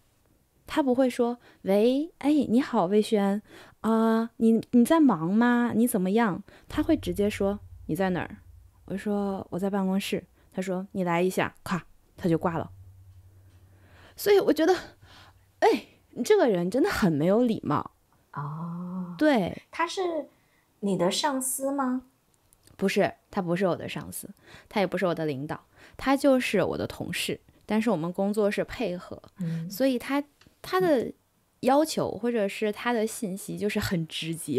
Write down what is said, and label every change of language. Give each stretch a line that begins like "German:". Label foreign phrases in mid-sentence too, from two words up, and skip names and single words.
Chinese: 他不會說喂，你好，魏軒你在忙嗎？你怎麼樣？他會直接說你在哪兒？我說我在辦公室。他說你來一下，咔，他就掛了。所以我覺得你這個人真的很沒有禮貌。對，他是你的上司嗎？不是，他不是我的上司，他也不是我的領導，他就是我的同事，但是我們工作是配合。所以他的要求或者是他的信息就是很直接。